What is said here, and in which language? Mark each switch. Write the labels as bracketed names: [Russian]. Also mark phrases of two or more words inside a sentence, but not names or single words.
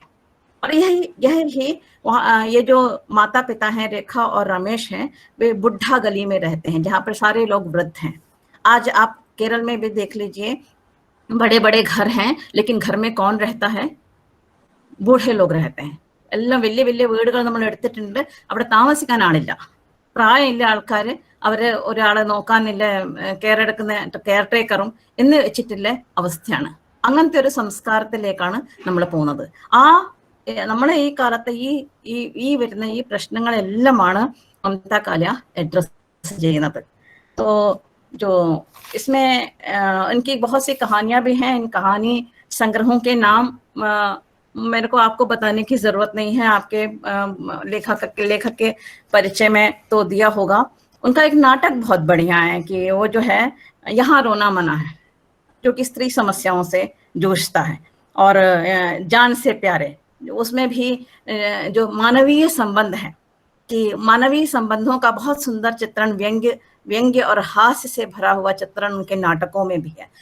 [Hindi] और यही ये जो माता पिता हैं रेखा और रमेश हैं, वे बुढ़ा गली में रहते हैं जहाँ पर सारे लोग वृद्ध हैं। आज आप केरल में भी देख लीजिए, बड़े बड़े घर हैं, लेकिन घर में कौन रहता है? बूढ़े लोग रहते हैं। [Malayalam] എല്ലാം വലിയ വലിയ വീടുകൾ നമ്മൾ എടുത്തിട്ടുണ്ട്, അവിടെ താമസിക്കാൻ ആളില്ല, പ്രായമില്ല ആൾക്കാർ, അവർ ഒരാളെ നോക്കാനില്ല, കെയർ ടേക്കറും എന്ന് വെച്ചിട്ടുള്ള അവസ്ഥയാണ്. അങ്ങനത്തെ ഒരു സംസ്കാരത്തിലേക്കാണ് നമ്മൾ പോകുന്നത്. നമ്മളെ ഈ കാലത്തെ ഈ വരുന്ന ഈ പ്രശ്നങ്ങളെല്ലാമാണ് മമത കാലിയ അഡ്രസ് ചെയ്യുന്നത്. [Hindi] तो जो इसमें इनकी बहुत सी कहानियां भी हैं. इन कहानी संग्रहों के नाम मेरे को आपको बताने की जरूरत नहीं है, आपके लेखक के परिचय में तो दिया होगा. उनका एक नाटक बहुत बढ़िया है कि वो जो है यहाँ रोना मना है, जो कि स्त्री समस्याओं से जूझता है, और जान से प्यारे, उसमें भी जो मानवीय संबंध है कि मानवीय संबंधों का बहुत सुंदर चित्रण, व्यंग्य और हास्य से भरा हुआ चित्रण उनके नाटकों में भी है.